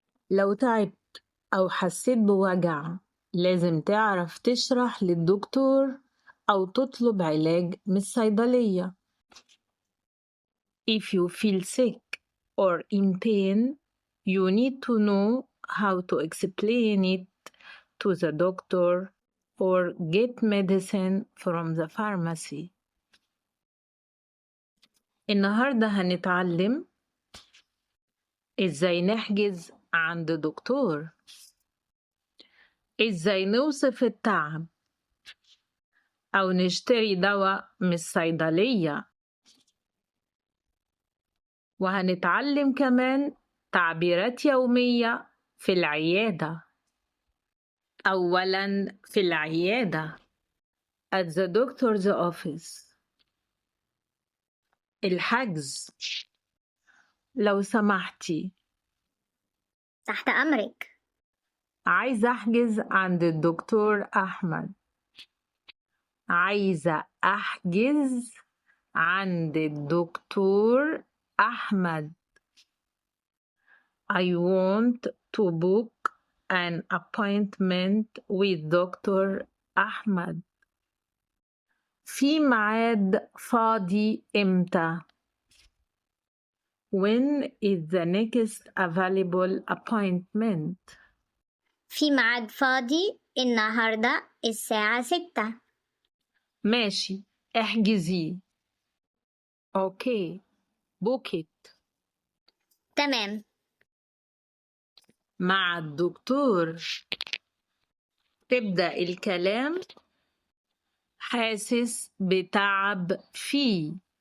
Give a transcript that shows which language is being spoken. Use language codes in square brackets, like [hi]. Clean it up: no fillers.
[ar] لو تعبت أو حسيت بوجع لازم تعرف تشرح للدكتور أو تطلب علاج من الصيدلية. [en] If you feel sick or in pain, you need to know how to explain it to the doctor or get medicine from the pharmacy. [ar] النهاردة هنتعلم إزاي نحجز عند دكتور، إزاي نوصف التعب أو نشتري دواء من الصيدلية، وهنتعلم كمان تعبيرات يومية في العيادة. أولاً في العيادة [en] at the doctor's office. [ar] الحجز، لو سمحتي تحت أمرك. عايزة أحجز عند الدكتور أحمد. عايزة أحجز عند الدكتور أحمد. [en] I want to book an appointment with Dr. أحمد. [ar] في ميعاد فاضي إمتى؟ [en] When is the next available appointment? [ar] في ميعاد فاضي النهاردة الساعة 6. ماشي، احجزي. [en] Okay, book it. [ar] تمام. مع الدكتور تبدأ الكلام حاسس بتعب فيه.